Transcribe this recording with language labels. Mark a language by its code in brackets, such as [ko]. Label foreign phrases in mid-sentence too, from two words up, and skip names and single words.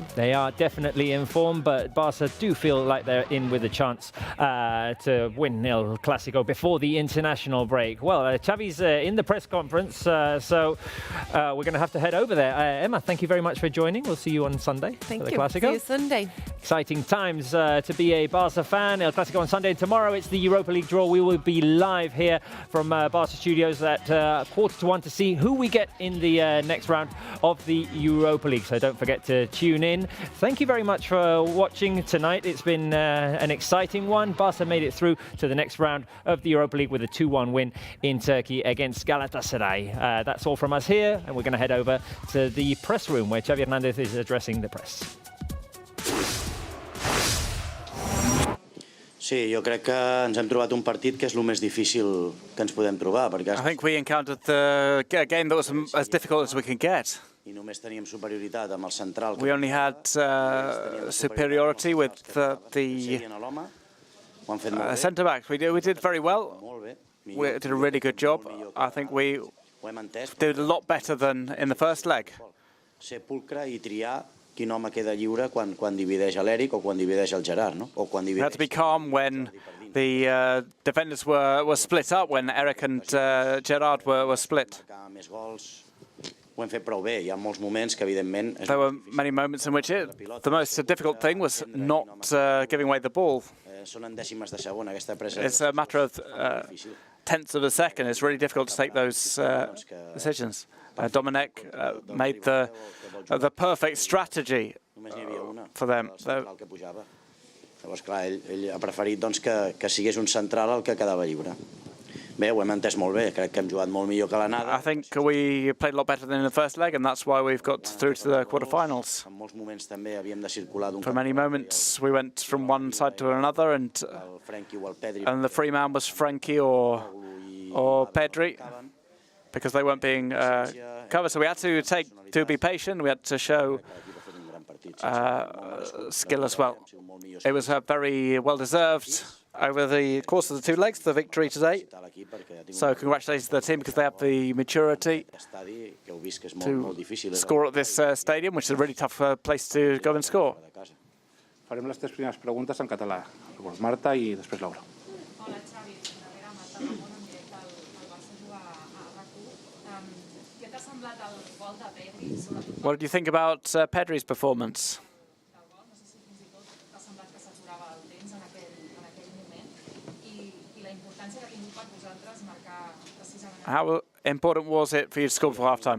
[en] They are definitely in form, but Barca do feel like they're in with a chance to win El Clásico before the international break. Well, Xavi's in the press conference, so we're going to have to head over there. Emma, thank you very much for joining. We'll see you on Sunday for the Clásico. See you Sunday. Exciting times to be a Barca fan. El Clásico on Sunday. Tomorrow it's the Europa League draw. We will be live here from Barca Studios at 1:45 to see who we get in the next round of the Europa League. So don't forget to tune in. Thank you very much for watching tonight. It's been an exciting one. Barca made it through to the next round of the Europa League with a 2-1 win in Turkey against Galatasaray. That's all from us here, and we're going to head over to the press room where Xavi Hernandez is addressing the press. [ca] Sí, jo crec que ens hem trobat un partit que és el més difícil que ens podem trobar. [en] I think we encountered a game that was as difficult as we can get. [ca] I només teníem superioritat amb el central. [en] We only had superiority with the centre-backs. We did very well. We did a really good job. I think we did a lot better than in the first leg. [ca] Ser pulcre i triar quin home queda lliure quan divideix l'Eric o quan divideix el Gerard, no? O quan [en] we had to be calm when the defenders were split up, when Eric and Gerard were split. [ca] Ho hem fet prou bé. Hi ha molts moments que, evidentment... [en] There were many moments in which the most difficult thing was not giving away the ball. [ca] Són en dècimes de segon, aquesta pressa. [en] It's a matter of tenths of a second. It's really difficult to take those decisions. Dominic made the perfect strategy for them. [ca] Llavors, clar, ell ha preferit que sigués un central el que quedava lliure. Bé, ho hem entès molt bé. Crec que hem jugat molt millor que l'anada. [en] I think we played a lot better than in the first leg, and that's why we've got through to the quarterfinals. [ca] En molts moments també havíem de circular d'un [en] For many moments, we went from one side to another, and the free man was Frankie or Pedri, because they weren't being covered. So we had to be patient. We had to show skill as well. It was very well deserved over the course of the 2 legs, the victory today. So congratulations to the team, because they have the maturity to score at this stadium, which is a really tough place to go and score. [ca] Farem les 3 primeres preguntes en català. Marta i després Laura. [en] What did you think about Pedri's performance? How important was it for you to score for half-time?